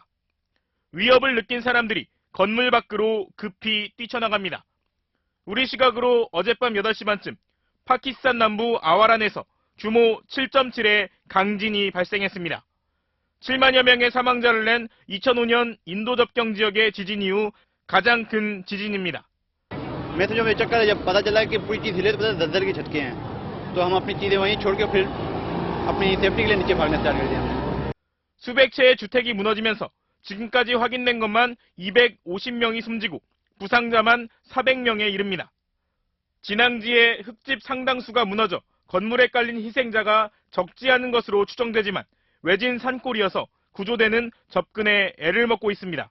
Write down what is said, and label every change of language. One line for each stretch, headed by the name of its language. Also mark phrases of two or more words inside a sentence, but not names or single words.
Korean: 위협을 느낀 사람들이 건물 밖으로 급히 뛰쳐나갑니다. 우리 시각으로 어젯밤 8시 반쯤 파키스탄 남부 아와란에서 규모 7.7의 강진이 발생했습니다. 7만여 명의 사망자를 낸 2005년 인도 접경 지역의 지진 이후 가장 큰 지진입니다.
Hindi: मैं तो जब चक्कर जब पता चला कि पूरी चीज हिले तो पता दर-दर के झटके हैं तो हम अपनी चीजें वहीं छोड़ के फिर अपनी सेफ्टी के लिए नीचे भागना स्टार्ट कर दिया।
Korean: 수백 채의 주택이 무너지면서 지금까지 확인된 것만 250명이 숨지고 부상자만 400명에 이릅니다. 진앙지의 흙집 상당수가 무너져 건물에 깔린 희생자가 적지 않은 것으로 추정되지만 외진 산골이어서 구조대는 접근에 애를 먹고 있습니다.